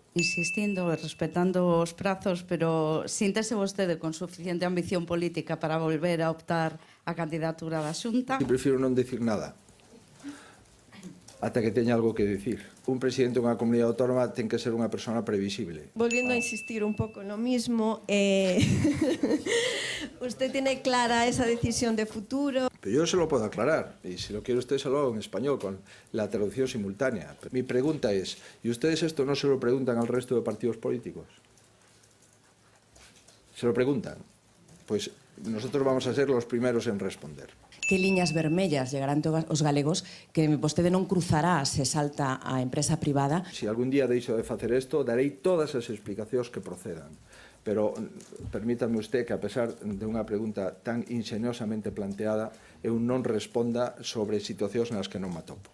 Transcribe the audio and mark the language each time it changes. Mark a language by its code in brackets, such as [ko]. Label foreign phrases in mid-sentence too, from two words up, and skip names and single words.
[gl] Insistindo e respetando os prazos, pero síntese vostede con suficiente ambición política para volver a optar a candidatura da Xunta? Prefiro non dicir nada ata que teña algo que dicir. Un presidente dunha comunidade autónoma ten que ser unha persona previsible. [es] Volviendo a insistir un poco en lo mismo, ¿usted tiene clara esa decisión de futuro? Pero yo se lo puedo aclarar, y si lo quiere usted se lo hago en español con la traducción simultánea. Mi pregunta es, ¿y ustedes esto no se lo preguntan al resto de partidos políticos? ¿Se lo preguntan? Pues nosotros vamos a ser los primeros en responder. [gl] Que liñas vermellas llegarán os galegos que vostede non cruzará se salta a empresa privada? Si algún día deixo de facer isto, darei todas as explicacións que procedan. Pero permítame usted que, a pesar de unha pregunta tan inxeniosamente planteada, eu non responda sobre situacións nas que non me atopo.